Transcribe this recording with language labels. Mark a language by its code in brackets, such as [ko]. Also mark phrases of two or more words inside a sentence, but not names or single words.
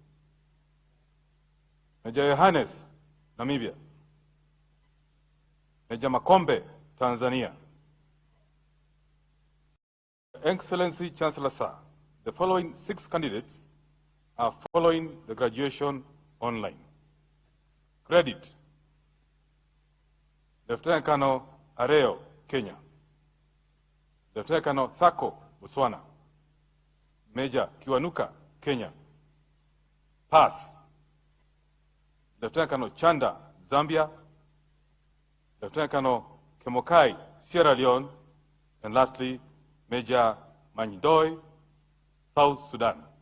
[en] Major Yohannes, Namibia. Major Makombe, Tanzania. Excellency Chancellor Sir, the following 6 candidates are following the graduation online. Credit: Lieutenant Colonel Areo, Kenya. Lieutenant Colonel Thako, Botswana. Major Kiwanuka, Kenya. Pass: Lieutenant Colonel Chanda, Zambia. Lieutenant Colonel Kemokai, Sierra Leone. And lastly, Major Manydoi, South Sudan.